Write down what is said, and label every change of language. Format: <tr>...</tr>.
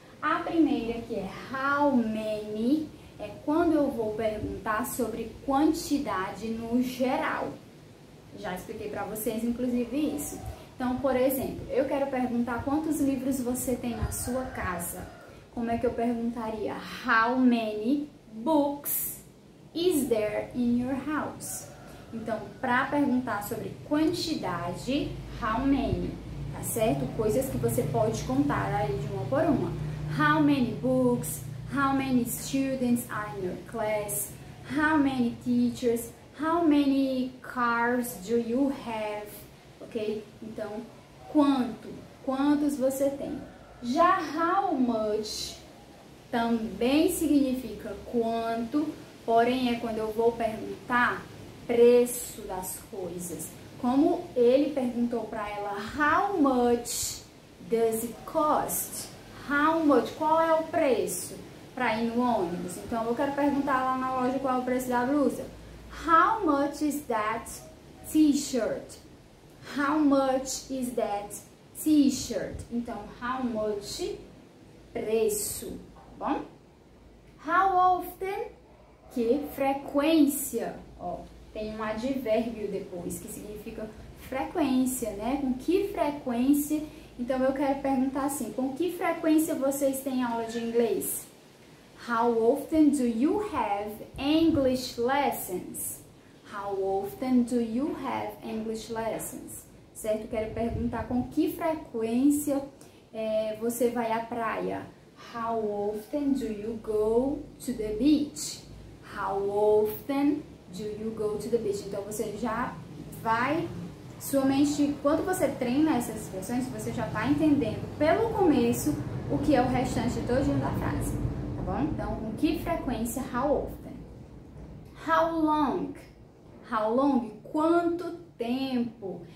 <pt>A primeira, que é how many, é quando eu vou perguntar sobre quantidade no geral. Já expliquei para vocês, inclusive, isso. Então, por exemplo, eu quero perguntar quantos livros você tem na sua casa. Como é que eu perguntaria?</pt> <en>How many books is there in your house?</en> <pt>Então, para perguntar sobre quantidade, how many, tá certo? Coisas que você pode contar aí de uma por uma.</pt> <en>How many books? How many students are in your class? How many teachers? How many cars do you have?</en> <pt>Ok? Então, quantos você tem? Já how much também significa quanto, porém é quando eu vou perguntar preço das coisas. Como ele perguntou para ela,</pt> <en>how much does it cost? How much?</en> <pt>Qual é o preço para ir no ônibus? Então, eu quero perguntar lá na loja qual é o preço da blusa.</pt> <en>How much is that t-shirt? How much is that t-shirt?</en> <pt>Então, how much, preço, tá bom? How often, que frequência, ó, tem um advérbio depois, que significa frequência, né? Com que frequência? Então, eu quero perguntar assim, com que frequência vocês têm aula de inglês?</pt> <en>How often do you have English lessons? How often do you have English lessons?</en> <pt>Certo? Quero perguntar com que frequência você vai à praia.</pt> <en>How often do you go to the beach? How often do you go to the beach?</en> <pt>Então, você já vai... Sua mente, quando você treina essas expressões, você já está entendendo pelo começo o que é o restante todinho da frase, tá bom? Então, com que frequência?</pt> <en>How often. How long? How long?</en> <pt>Quanto tempo?</pt>